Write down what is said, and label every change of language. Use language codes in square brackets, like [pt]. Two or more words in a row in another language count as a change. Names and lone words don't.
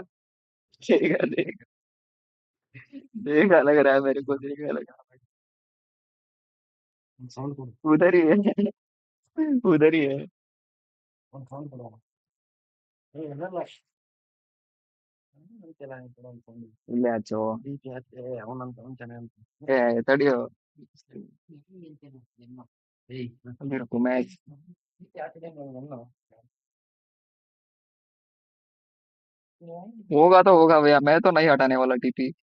[hi] देगा देगा, देगा लग रहा है मेरे को, देगा लग रहा है. उधर ही है, उधर ही है. [kn] ಇಲ್ಲೇ ಹಚ್ಚು. ಏ ತಡಿಯೋ. [hi] मेरे को मैच होगा तो होगा भैया, मैं तो नहीं हटाने वाला टीपी.